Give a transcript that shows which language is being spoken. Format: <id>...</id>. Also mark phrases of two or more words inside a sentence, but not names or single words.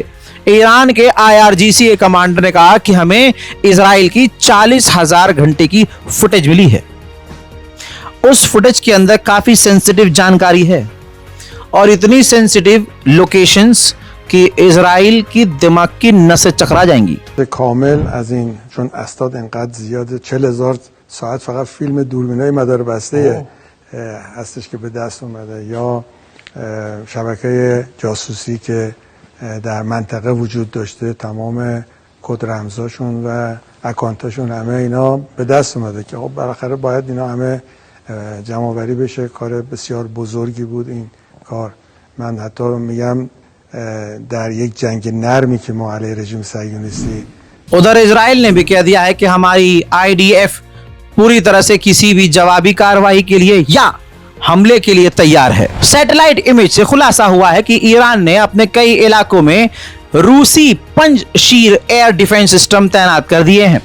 <hi>ईरान के IRGC कमांडर ने कहा कि हमें इजराइल की 40,000 घंटे की फुटेज मिली है। उस फुटेज के अंदर काफी सेंसिटिव जानकारी है, और इतनी</hi> <en>sensitive locations</en> <hi>कि इजराइल की दिमाग की नसें चकरा जाएंगी।</hi> <fa>کامل از این چون اسناد انقدر زیاده 40,000 ساعت فقط فیلم دوربینای مداربسته هستش که به دست اومده، یا شبکه جاسوسی که در منطقه وجود داشته، تمام کد رمزاشون و اکانتاشون همه اینا به دست اومده که خب بالاخره باید اینا همه جمع‌آوری بشه. کار بسیار بزرگی بود این کار. من حتی میگم در یک جنگ نرمی که ما علیه رژیم صهیونیستی.</fa> <hi>उधर इजराइल ने भी कह दिया है कि हमारी IDF पूरी तरह से किसी भी जवाबी कार्रवाई के लिए या हमले के लिए तैयार है।</hi> <en>satellite image</en> <hi>से खुलासा हुआ है कि ईरान ने अपने कई इलाकों में रूसी पंजशीर</hi> <en>air defense system</en> <hi>तैनात कर दिए हैं।</hi>